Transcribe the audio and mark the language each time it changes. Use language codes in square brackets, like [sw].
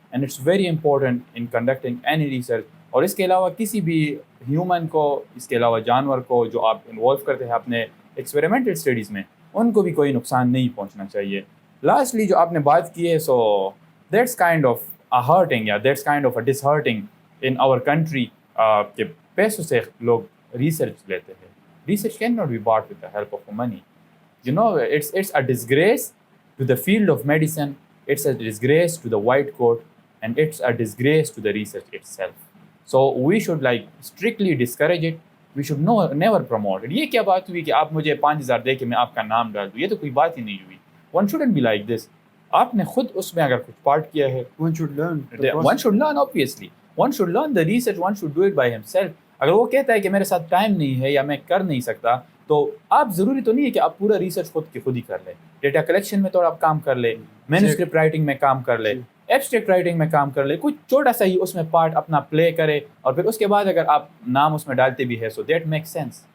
[en] And it's very important in conducting any research. [hi] और इसके अलावा किसी भी ह्यूमन को, इसके अलावा जानवर को जो आप इन्वॉल्व करते हैं अपने एक्सपेरिमेंटल स्टडीज़ में, उनको भी कोई नुकसान नहीं पहुंचना चाहिए. [en] lastly जो आपने बात की है, so that's kind of a hurting या that's kind of a disheartening in our country [hi] के पैसों से लोग रिसर्च लेते हैं. [en] Research can not be bought with the help of money. You know, it's a disgrace to the field of medicine, it's a disgrace to the white coat, and it's a disgrace to the research itself. So we should like strictly discourage it. We should never promote it. [hi] ये क्या बात हुई कि आप मुझे 5,000 दे के मैं आपका नाम डाल दूँ? ये तो कोई बात ही नहीं हुई. [en] One shouldn't be like this. [hi] आपने खुद उसमें अगर कुछ पार्ट किया है, [en] one should learn obviously. One should learn the research, one should do it by himself. [hi] अगर वो कहता है कि मेरे साथ टाइम नहीं है या मैं कर नहीं सकता, तो आप ज़रूरी तो नहीं है कि आप पूरा रिसर्च खुद ही कर ले. डेटा कलेक्शन में तो आप काम कर ले, मैन्युस्क्रिप्ट राइटिंग में काम कर ले, एब्स्ट्रैक्ट राइटिंग में काम कर ले, कुछ छोटा सा ही उसमें पार्ट अपना प्ले करे, और फिर उसके बाद अगर आप नाम उसमें डालते भी है, [en] So that make sense.